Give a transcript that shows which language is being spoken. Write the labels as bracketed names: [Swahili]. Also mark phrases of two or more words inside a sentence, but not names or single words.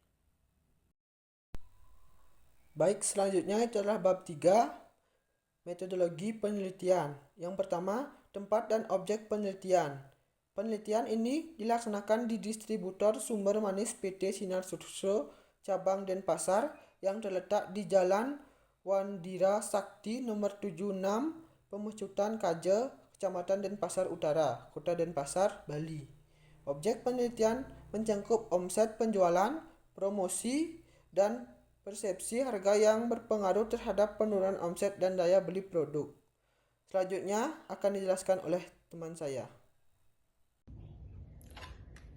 [Indonesian] Baik, selanjutnya itu adalah bab 3, metodologi penelitian. Yang pertama, tempat dan objek penelitian. Penelitian ini dilaksanakan di distributor sumber manis PT Sinar Sosro cabang Denpasar yang terletak di Jalan Wandira Sakti nomor 76, Pemecutan Kaje, Kecamatan Denpasar Utara, Kota Denpasar, Bali. Objek penelitian mencakup omset penjualan, promosi, dan persepsi harga yang berpengaruh terhadap penurunan omset dan daya beli produk. Selanjutnya akan dijelaskan oleh teman saya.